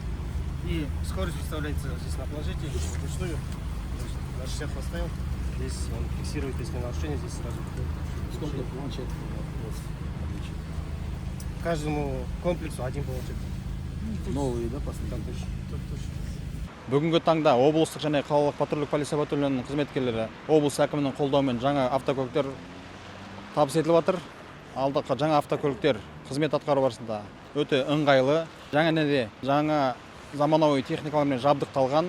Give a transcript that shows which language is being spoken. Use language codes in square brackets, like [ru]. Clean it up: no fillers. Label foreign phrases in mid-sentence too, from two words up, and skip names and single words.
[ru] И скорость выставляется здесь на планшете, вручную. На 60 поставил. Здесь он фиксирует, если нарушение, здесь сразу. Сколько планшет у вас? Каждому комплексу один планшет. Новый, да, последний? [kk] Бүгінгі таңда облыстық және қалалық патрульдік полиция патрулінің қызметкерлері облыс әкімінің қолдауымен жаңа автокөліктер табыс етіліп жатыр. Алдық жаңа автокөліктер қызмет атқару барысында өте ыңғайлы, жаңа заманауи техникалармен жабдықталған.